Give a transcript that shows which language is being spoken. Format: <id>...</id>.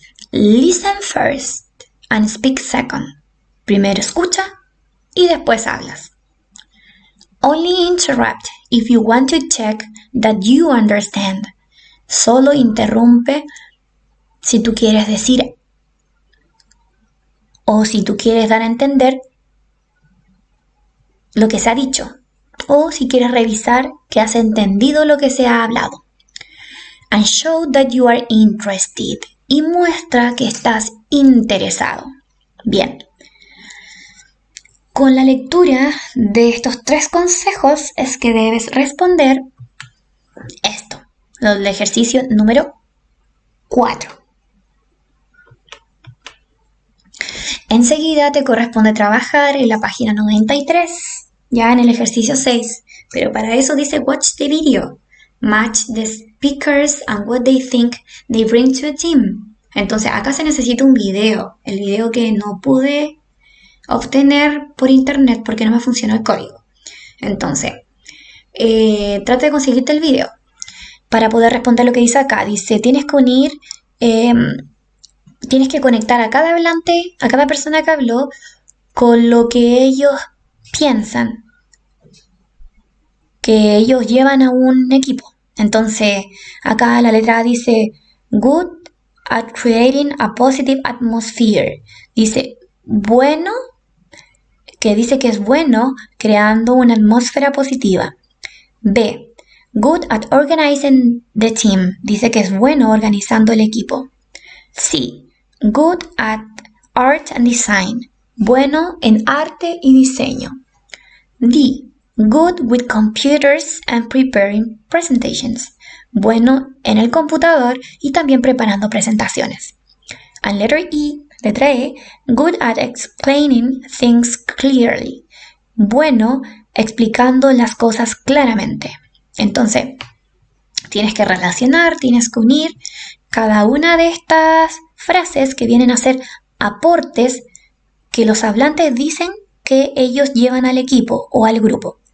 <en>Listen first and speak second.</en> <es>Primero escucha y después hablas.</es> <en>Only interrupt if you want to check that you understand.</en> <es>Solo interrumpe si tú quieres decir o si tú quieres dar a entender lo que se ha dicho o si quieres revisar que has entendido lo que se ha hablado.</es> <en>And show that you are interested.</en> <es>Y muestra que estás interesado. Bien. Con la lectura de estos 3 consejos es que debes responder esto, el ejercicio número 4. Enseguida te corresponde trabajar en la página 93, ya en el ejercicio 6. Pero para eso dice</es> <en>watch the video. Match the speakers and what they think they bring to a team.</en> <es>Entonces acá se necesita un video. El video que no pude obtener por internet porque no me funcionó el código. Entonces, trata de conseguirte el video para poder responder lo que dice acá. Dice, tienes que unir, tienes que conectar a cada hablante, a cada persona que habló, con lo que ellos piensan, que ellos llevan a un equipo. Entonces, acá la letra A dice,</es> <en>good at creating a positive atmosphere.</en> <es>Dice, bueno, que dice que es bueno creando una atmósfera positiva.</es> <en>B, good at organizing the team.</en> <es>Dice que es bueno organizando el equipo.</es> <en>C, good at art and design.</en> <es>Bueno en arte y diseño.</es> <en>D, good with computers and preparing presentations.</en> <es>Bueno en el computador y también preparando presentaciones.</es> <en>And letter E,</en> <es>letra E,</es> <en>good at explaining things clearly.</en> <es>Bueno explicando las cosas claramente. Entonces, tienes que relacionar, tienes que unir cada una de estas frases que vienen a ser aportes que los hablantes dicen que ellos llevan al equipo o al grupo.</es>